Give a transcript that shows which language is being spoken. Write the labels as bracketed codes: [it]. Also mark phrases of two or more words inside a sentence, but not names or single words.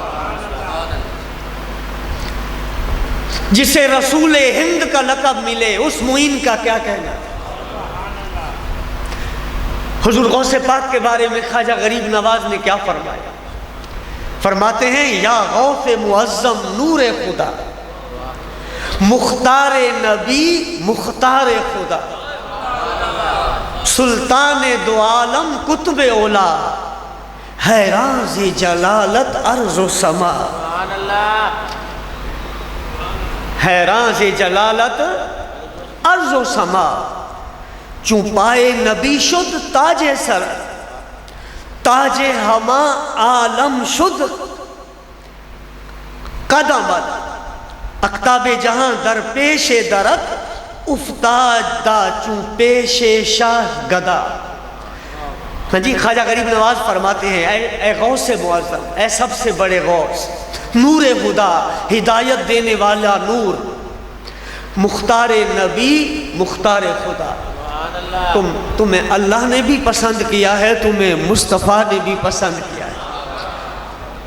[ur] جسے رسول ہند کا لقب ملے اس معین کا کیا کہنا؟ حضور غوث پاک کے بارے میں خواجہ غریب نواز نے کیا فرمایا؟ فرماتے ہیں [fa] یا غوث معظم نور خدا، مختار نبی مختار خدا، سلطان دو عالم قطب اولا، حیران ز جلالت ارض و سما، حیران ز جلالت ارض و سما، چون پائے نبی شد تاج سر، تاج ہما عالم شد قدمت، اقطاب جہاں در پیش درت افتاد دا چون پیش شاہ گدا۔ [ur] ہاں جی، خواجہ غریب نواز فرماتے ہیں اے غوث معظم، اے سب سے بڑے غوث، نور خدا، ہدایت دینے والا نور، [fa] مختار نبی مختار خدا، [ur] تمہیں اللہ نے بھی پسند کیا ہے، تمہیں مصطفیٰ نے بھی پسند کیا ہے۔